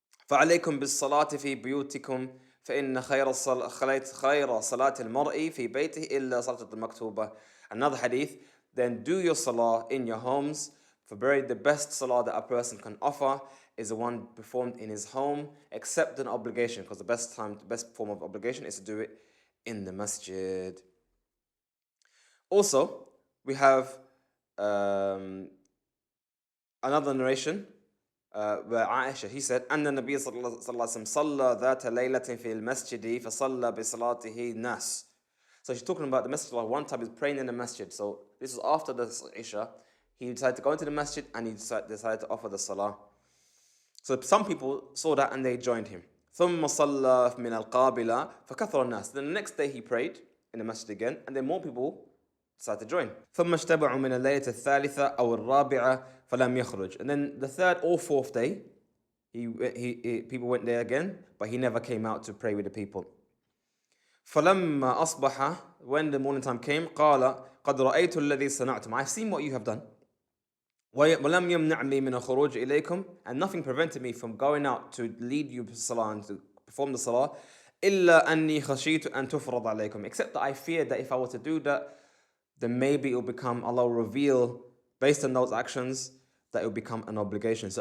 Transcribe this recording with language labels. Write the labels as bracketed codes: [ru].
[ar] فَعَلَيْكُمْ بِالصَّلَاةِ فِي بُيُوتِكُمْ فَإِنَّ خَيْرَ صَلَاةِ الْمَرْءِ فِي بَيْتِهِ إِلَّا صَلَاةَ الْمَكْتُوبَةِ. [en] Another hadith, then do your salah in your homes, for very the best salah that a person can offer is the one performed in his home, except an obligation, because the best form of obligation is to do it in the masjid. Also, we have another narration where Aisha, he said, [ar] أن النبي صلى الله عليه وسلم صلى ذات ليلة في المسجد فصلى بصلاته الناس. [en] So she's talking about the masjid. One time he's praying in the masjid. So this was after the Isha. He decided to go into the masjid and he decided to offer the salah. So some people saw that and they joined him. [ar] ثم صلى من القابلة فكثر الناس. [en] Then the next day he prayed in the masjid again, and then more people decided to join. [ar] ثم اجتمعوا من الليلة الثالثة أو الرابعة فلم يخرج. [en] And then the third or fourth day, people went there again, but he never came out to pray with the people. [ar] فلما أصبح, [en] when the morning time came, [ar] قال قد رأيت الذي صنعتم. [en] I've seen what you have done. [ar] وَلَمْ يَمْنَعْنِي مِنَ الْخُرُوجِ إِلَيْكُمْ, [en] and nothing prevented me from going out to lead you to salah and to perform the salah, [ar] إِلَّا أَنِّي خَشِيتُ أَن تُفْرَضَ عَلَيْكُمْ, [en] except that I feared that if I were to do that, then maybe it will become, Allah will reveal, based on those actions, that it will become an obligation.